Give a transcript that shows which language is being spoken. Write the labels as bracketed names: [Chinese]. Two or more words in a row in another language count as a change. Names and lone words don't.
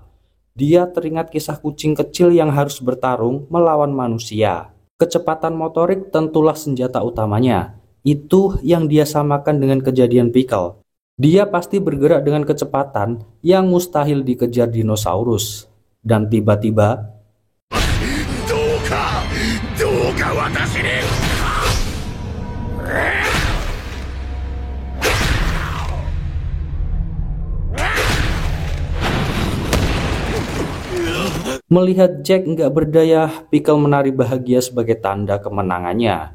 [Indonesian] Dia teringat kisah kucing kecil yang harus bertarung melawan manusia. Kecepatan motorik tentulah senjata utamanya. Itu yang dia samakan dengan kejadian Pickle. Dia pasti bergerak dengan kecepatan yang mustahil dikejar dinosaurus. Dan tiba-tiba, [Japanese] どうかどうか私に [Indonesian] melihat Jack nggak berdaya, Pickle menari bahagia sebagai tanda kemenangannya.